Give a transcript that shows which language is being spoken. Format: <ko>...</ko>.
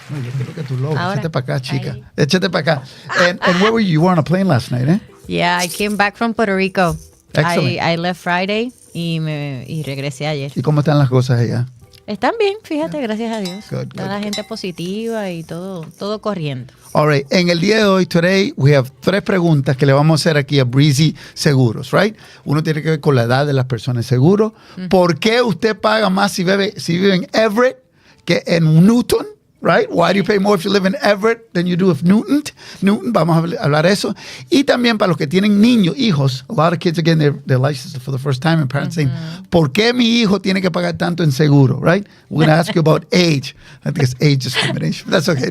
<es>No, yo quiero que tú lo échate para acá, chica. Échate para acá.</es> <en>And where were you? You were on a plane last night, eh? Yeah, I came back from Puerto Rico. Excellent. I left Friday</en> <es>y regresé ayer. ¿Y cómo están las cosas allá? Están bien, fíjate, gracias a Dios.</es> <en>Good,</en> <es>Toda la gente positiva y todo corriendo.</es> <en>All right.</en> <es>En el día de hoy,</es> <en>today, we have</en> <es>3 preguntas que le vamos a hacer aquí a Breezy Seguros, right? Uno tiene que ver con la edad de las personas seguro. ¿Por qué usted paga más si vive en Everett que en Newton?</es> <en>Right? Why do you pay more if you live in Everett than you do if Newton?</en> <es>Vamos a hablar de eso. Y también para los que tienen niños, hijos,</es> <en>a lot of kids are getting their license for the first time, and parents saying,</en> <es>¿por qué mi hijo tiene que pagar tanto en seguro?</es> <en>Right? We're going to ask you about age. I think it's age discrimination, but that's okay.</en>